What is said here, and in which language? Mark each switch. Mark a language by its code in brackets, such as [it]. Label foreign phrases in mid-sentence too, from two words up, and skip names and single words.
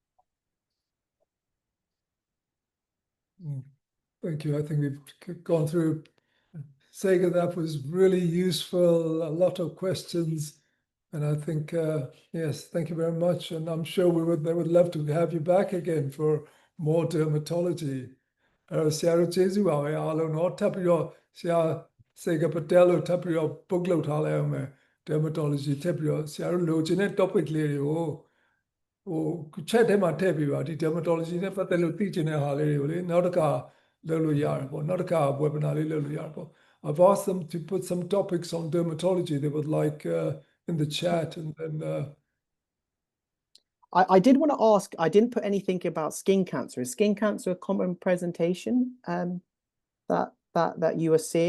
[en] Thank you. I think we've gone through. Sagar, that was really useful. A lot of questions, and I think yes, thank you very much. And I'm sure they would love to have you back again for more dermatology. [my] Sagar Jesuပါပဲအားလုံးတော့ထပ်ပြီးတော့ဆရာ Sagar Patel လို့ထပ်ပြီးတော့ book လုပ်ထားလိုက်အောင်မယ် dermatology ထပ်ပြီးတော့ဆရာတို့လိုချင်တဲ့ topic လေးတွေကိုchat ထဲမှာထည့်ပေးပါဒီ dermatology နဲ့ပတ်သက်လို့သိချင်တဲ့ဟာလေးတွေကိုလေနောက်တစ်ခါလုပ်လို့ရတယ်ပေါ့နောက်တစ်ခါ webinar လေးလုပ်လို့ရတယ်ပေါ့ [en] I've asked them to put some topics on dermatology they would like in the chat, and then I did want to ask, I didn't put anything about skin cancer. Is skin cancer a common presentation that you are seeing?